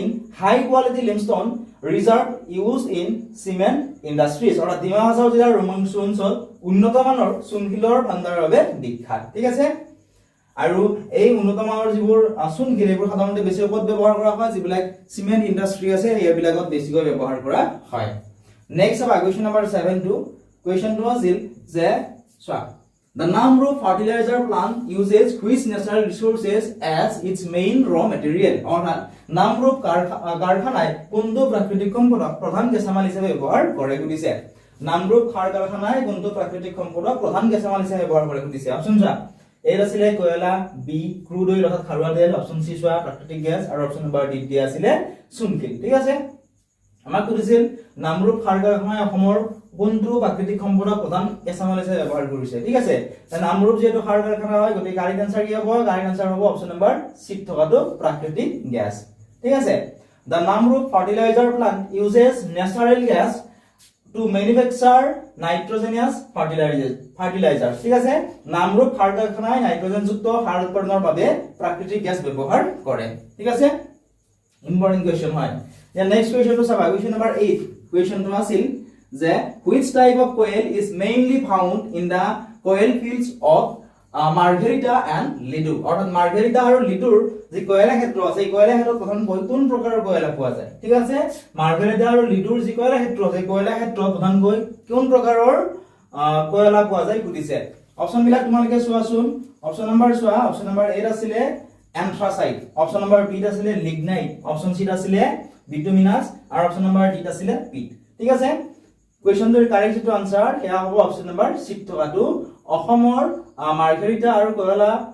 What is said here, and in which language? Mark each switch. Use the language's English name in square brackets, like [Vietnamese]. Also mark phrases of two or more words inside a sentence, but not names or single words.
[English] high quality limestone reserve use in cement industries [Assamese] অৰ্থাৎ ডিমা হাছাও জিলাৰ উমৰাংচু অঞ্চল উন্নত মানৰ চুনশিলৰ ভণ্ডাৰৰ বাবে বিখ্যাত ঠিক আছে আৰু এই উন্নত মানৰ যিবোৰ চুনশিল এইবোৰ সাধাৰণতে বেছি ক'ত ব্যৱহাৰ কৰা হয় যিবিলাক [English] cement industry [Assamese] আছে এইবিলাকত বেছিকৈ ব্যৱহাৰ কৰা হয় নেক্সট আবা [English] question number 7 [Assamese] টু কোৱেশ্চনটো আছিল যে চোৱা [English] the Namrup fertilizer plant uses which natural resources as its main raw material [Assamese] অৰ্থাৎ নামৰূপ কাৰখানায় কোনটো প্ৰাকৃতিক সম্পদক প্ৰধান কেঁচামাল হিচাপে ব্যৱহাৰ কৰে কৈছে নামৰূপ খাৰ কাৰখানায় কোনটো প্ৰাকৃতিক সম্পদক প্ৰধান কেঁচামাল হিচাপে ব্যৱহাৰ কৰে কৈছে অপচন চোৱা এ আছিল কয়লা [English] B crude oil [Assamese] অৰ্থাৎ খাৰুৱা তেল [English] option C [Assamese] চোৱা প্ৰাকৃতিক গেছ আৰু [English] option number D [Assamese] দিয়া আছিল চুনশিল ঠিক আছে আমাক কৈছিল নামৰূপ খাৰ কাৰখানায় অসমৰ কোনটো প্ৰাকৃতিক সম্পদক প্ৰধান কেঁচামাল হিচাপে ব্যৱহাৰ কৰিছে ঠিক আছে নামৰূপ যেটো খাৰ কাৰখানা হয় গতি কাৰেক্ট আনসাৰ কি হ'ব [English] correct answer [Assamese] হ'ব [English] option number C [Assamese] থকাটো প্ৰাকৃতিক গ্যাস ঠিক আছে [English] the Namrup fertilizer plant uses natural gas to manufacture nitrogenous fertilizers [Assamese] ঠিক আছে নামৰূপ খাৰ কাৰখানায় নাইট্ৰজেন যুক্ত সাৰ উৎপাদনৰ বাবে প্ৰাকৃতিক গ্যাস ব্যৱহাৰ কৰে ঠিক আছে [English] important question [Assamese] হয় এতিয়া [English] next question [Assamese] চাবা [English] question number 8 [Assamese] কোৱেশ্চনটো আছিল যে [English] which type of coal is mainly found in the coal fields of [Assamese] মাৰ্ঘেৰিটা এণ্ড লিডু অৰ্থাৎ মাৰ্ঘেৰিটা আৰু লিডুৰ যি কয়লা ক্ষেত্ৰ আছে এই কয়লা ক্ষেত্ৰত প্ৰধানকৈ কোন প্ৰকাৰৰ কয়লা পোৱা যায় ঠিক আছে মাৰ্ঘেৰিটা আৰু লিডুৰ যি কয়লা ক্ষেত্ৰ আছে কয়লা ক্ষেত্ৰত প্ৰধানকৈ কোন প্ৰকাৰৰ কয়লা পোৱা যায় সুধিছে অপচন বিলাক তোমালোকে চোৱাচোন [English] option number [Assamese] চোৱা [English] option number A [Assamese] আছিলে এন্থ্ৰাসাইট [English] option number B [Assamese] আছিলে লিগনাইট [English] option C [Assamese] আছিলে বিটুমিনাছ আৰু [English] option number D [Assamese] আছিলে পিট ঠিক আছে কোৱেশ্চনটোৰ কাৰেক্ট যেটো আনসাৰ হেয়া হ'ব [English] option number C [Assamese] থকাটো অসমৰ মাৰ্ঘেৰিটা আৰু কয়লা